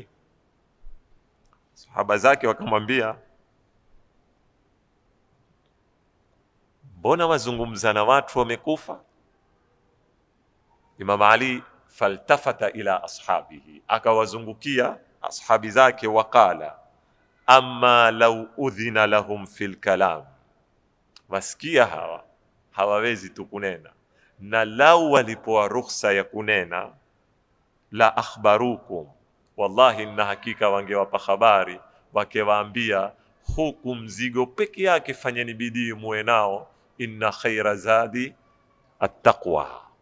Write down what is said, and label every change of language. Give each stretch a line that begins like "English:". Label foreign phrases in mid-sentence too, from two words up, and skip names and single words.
Swahili: Sahaba zake wakamwambia, mbona wazungumza na watu wamekufa? Imam Ali
Arabic: فالتفت إلى أصحابه,
Swahili: akawazungukia ashabi zake, waqala,
Arabic: أما لو أذن لهم في الكلام,
Swahili: wasikia hawa hawawezi tu kunena, na lau walipoa ruhusa ya kunena,
Arabic: لأخبروكم,
Swahili: wallahi na hakika wangewapa habari, wakewaambia, huku mzigo peke yake fanyeni bidii muwe nao,
Arabic: إن خير الزاد التقوى.